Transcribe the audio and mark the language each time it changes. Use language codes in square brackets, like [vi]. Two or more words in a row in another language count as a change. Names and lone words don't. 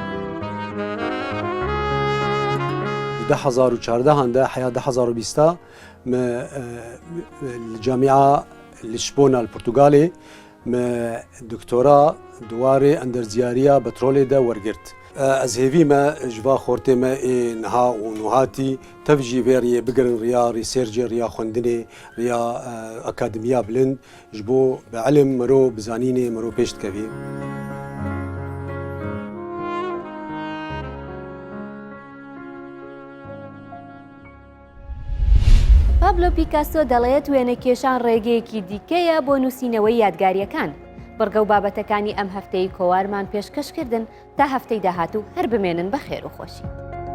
[ku] 2014 de heya 2020 me li camîa Lisbona li Portugalê me doktora duwarê enderziyariya petrolê de wergirt. Ez hêvî me ji va xortê me ê niha û nuhatî tev jî vê rêyê bigirin riya rîsercê riya xwendinê riya akademiya bilind ji bo bi elim mirov bi zanînê mirov pêş dikevî. [ckb] پابلۆ پیکاسۆ دەڵێت وێنەکێشان ڕێگەیەکی دیکەیە بۆ نووسینەوەی یادگاریەکان. بڕگە و بابەتەکانی ئەم هەفتەی کۆوارمان پێشکەشکردن تا هەفتەی داهاتوو هەر بمێنن بە خێر و خۆشی.